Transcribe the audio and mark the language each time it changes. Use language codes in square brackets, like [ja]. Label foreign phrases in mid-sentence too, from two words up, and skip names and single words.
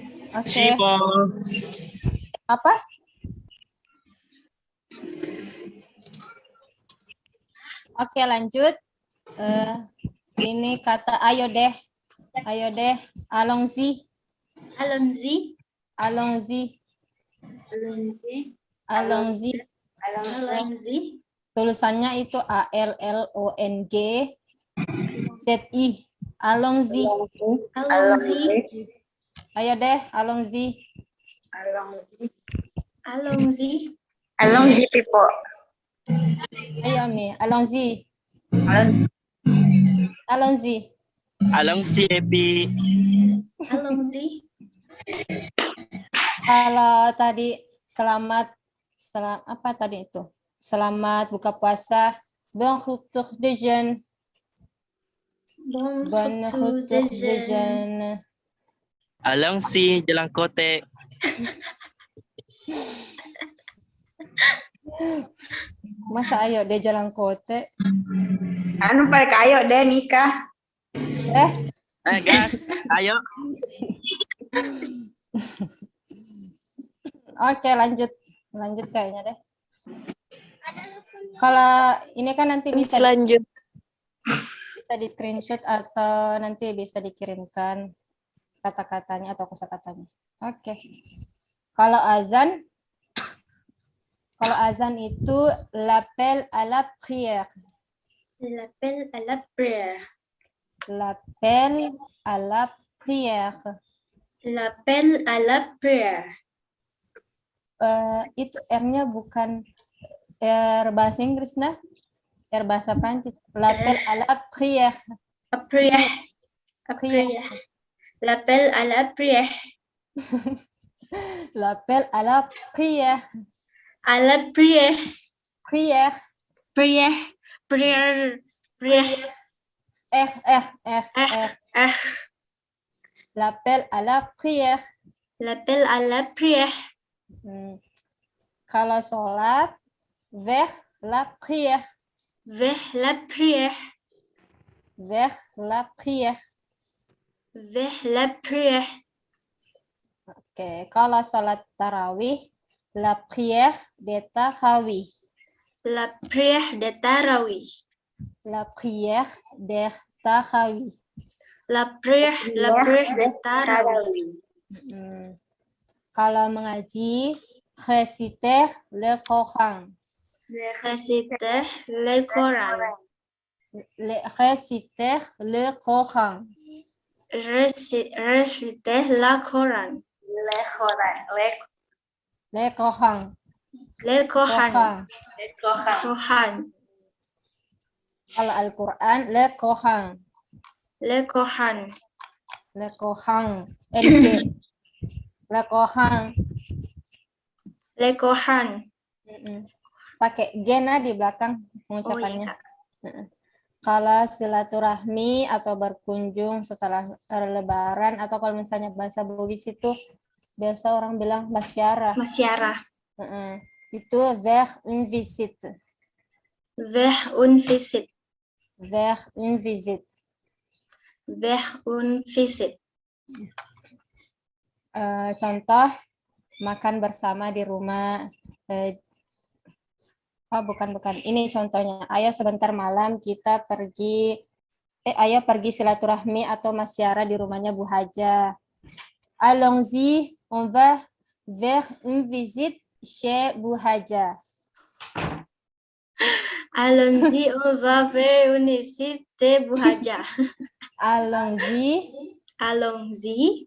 [id] Oke. Cimo. Apa? Oke, lanjut. Ini kata ayo deh. Ayo deh. [fr] Allons-y. Allons-y. Allons-y. Alonzi. Allons-y. Alonzi. Allons-y. [id] Tulisannya itu ALLONG-ZI. [fr] Allons-y. Allons-y. [id] Ayo deh, [fr] allons-y. Alonzi. Allons-y. Alonzi, Pipo. [id] Ayo, Mi. [fr] Allons-y. Alonzi. Allons-y. Allons-y, Epi. Allons-y. [id] Kalau tadi apa tadi itu? Selamat buka puasa. [fr] Bon retour de jeûne. Bon Bon retour retour de de jeûne. jeûne. Allons-y, [id] Jalan Kote. Masa ayo deh jalan kote. Anu balik ayo deh nikah. Gas, ayo. Oke, lanjut kayaknya deh. Kalau ini kan nanti bisa di screenshot atau nanti bisa dikirimkan kata-katanya atau kosakatanya. Oke. Kalau azan itu [fr] l'appel à la prière. L'appel à la prière. L'appel à la prière. L'appel à la prière. [id] Itu R-nya bukan R bahasa Inggris, nah. R bahasa Prancis. [fr] L'appel à la prière. À prière. À prière. L'appel à la prière. L'appel à la prière. À la prière. Prière. Prière. Prière. Prière. R. L'appel à la prière. L'appel à la prière. [id] Kalau sholat, [fr] vers la prière. Vers la prière. Vers la prière. Vers la prière. [id] Oke, kalau sholat tarawih, [fr] la prière de tarawih. La prière de tarawih. La prière de tarawih. La prière de tarawih. [id] Kalau mengaji, [fr] réciter le Coran. Réciter le Coran. Réciter le Coran. Réciter la Coran. Le Coran. Le Coran. Kohan. [id] Kalau Al-Quran, [fr] le Coran. Le Coran. Le Coran. NG. Le Coran. Le Coran. [id] Pakai gena di belakang pengucapannya. Kalau silaturahmi atau berkunjung setelah lebaran atau kalau misalnya bahasa Bugis itu biasa orang bilang masyarah. Masyarah. [fr] Itu vers une visite. Vers une visite. Vers une visite. Vers une visite. [id] Contoh makan bersama di rumah. Bukan. Ini contohnya. Ayo sebentar malam kita pergi. Ayo pergi silaturahmi atau masyarah di rumahnya Bu Haja. [fr] Allons-y, on va vers une visite chez Bu Haja. Allons-y, on va vers une visite de Bu Haja. Allons-y. Allons-y.